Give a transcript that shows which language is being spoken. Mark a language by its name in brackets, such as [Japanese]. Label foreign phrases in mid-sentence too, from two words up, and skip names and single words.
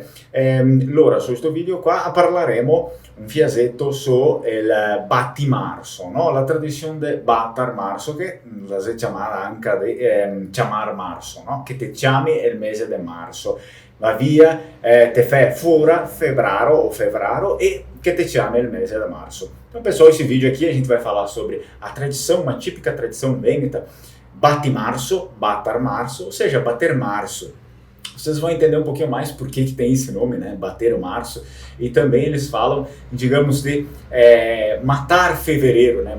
[Italian] Allora, su questo video qua parleremo un fiasetto su il battimarzo, no? La tradizione del battar marzo, che la si chiama anche di chiamar marzo, no? Che te chiami il mese di marzo, va via, te fai fuori febbraio o febbraio e che te chiami il mese di marzo. [Portuguese] Então, pessoal, esse vídeo aqui a gente vai falar sobre a tradição, uma típica tradição vêneta, Bate-março, batar março, ou seja, bater março. Vocês vão entender um pouquinho mais por que tem esse nome, né? Bater o março. E também eles falam, digamos, de matar fevereiro, né?